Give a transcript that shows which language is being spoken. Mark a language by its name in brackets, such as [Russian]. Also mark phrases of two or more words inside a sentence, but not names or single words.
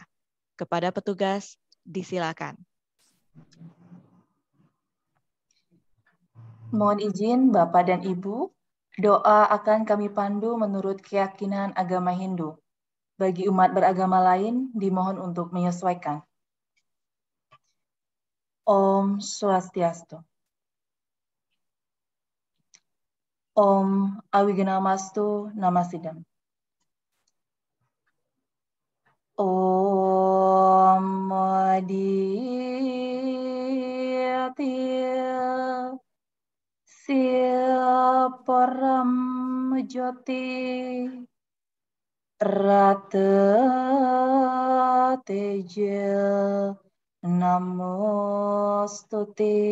[Indonesian] Kepada petugas, disilakan. Mohon izin Bapak dan Ibu, doa akan kami pandu menurut keyakinan agama Hindu. Bagi umat beragama lain, dimohon untuk menyesuaikan. [Sanskrit] Om Swastiastu. Om Awiganamastu Namasidam. Om Madi param joti rata teja namostuti